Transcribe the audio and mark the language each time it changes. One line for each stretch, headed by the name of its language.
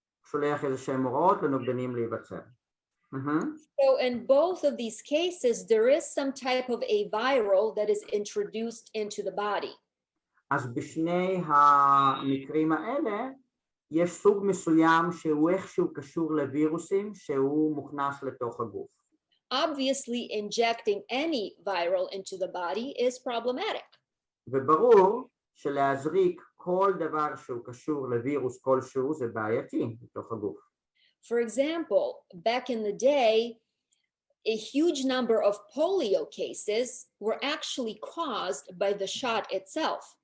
Hebrew: שולח איזה שהם הוראות לנוגדנים להיווצר.
English: So in both of these cases, there is some type of a viral that is introduced into the body.
Hebrew: אז בשני המקרים האלה, יש סוג מסוים שהוא איכשהו קשור לווירוסים שהוא מוכנס לתוך הגוף.
English: Obviously, injecting any viral into the body is problematic.
Hebrew: וברור שלהזריק כל דבר שהוא קשור לווירוס כלשהו זה בעייתי בתוך הגוף.
English: For example, back in the day, a huge number of polio cases were actually caused by the shot itself.